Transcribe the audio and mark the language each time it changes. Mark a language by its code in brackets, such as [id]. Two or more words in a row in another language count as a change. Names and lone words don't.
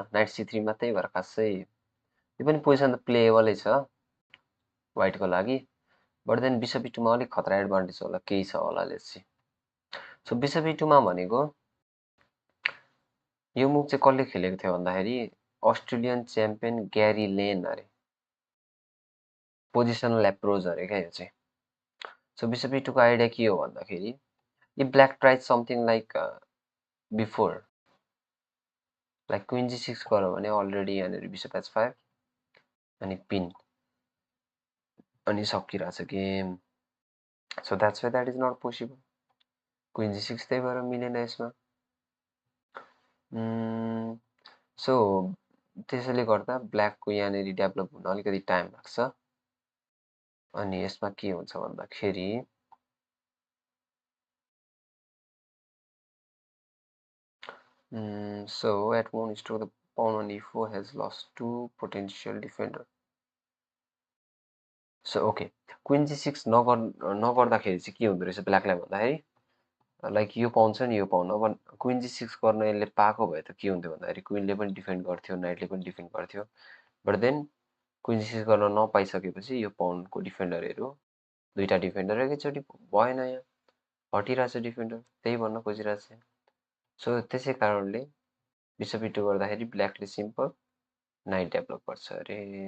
[ne] नाइट c3 मा त्यही भएर खासै यो पनि पोजिसन त प्लेएबलै छ व्हाइटको लागि. [en] but then bishop [ne] e2 मा अलिक खतरा एडभान्टेज होला, केही छ होला, [en] let's see. so bishop [ne] e2 मा भनेको यो मुभ चाहिँ कसले खेलेको थियो भन्दाखेरि [en] Australian champion [ne] ग्यारी लेन अरे. [en] positional approach [ne] अरे क्या यो चाहिँ. [en] so bishop [ne] e2 को आइडिया के हो भन्दाखेरि [en] if black tries something like before like queen g6 [ne] गर्यो भने अलरेडी यहाँनिर bishop h5 अनि पिन अनि सकिरहेछ गेम. [en] so that's why that is not possible. [ne] क्वीन g6 त्यही भएर मिलेन यसमा. सो त्यसैले गर्दा ब्ल्याकको यहाँनिर डेभलप हुन अलिकति टाइम लाग्छ. अनि यसमा के हुन्छ भन्दाखेरि [en] So at one stroke, the pawn on e4 has lost two potential defender. So okay, [ne] क्विन g6 नगर्दाखेरि चाहिँ के हुँदो रहेछ ब्ल्याकलाई भन्दाखेरि लाइक यो पाउन छ नि यो पाउन अब क्विन g6 गर्न यसले पाएको भए त के हुन्थ्यो भन्दाखेरि क्विनले पनि डिफेन्ड गर्थ्यो नाइटले पनि डिफेन्ड गर्थ्यो [en] but then [ne] क्विन g6 गर्न नपाइसकेपछि यो पाउनको डिफेन्डरहरू दुईटा डिफेन्डर एकैचोटि भएन यहाँ हटिरहेछ डिफेन्डर त्यही भन्न खोजिरहेछ सो त्यसै कारणले बिसप e2 गर्दाखेरि ब्ल्याकले [en] simple knight develop [ne] गर्छ अरे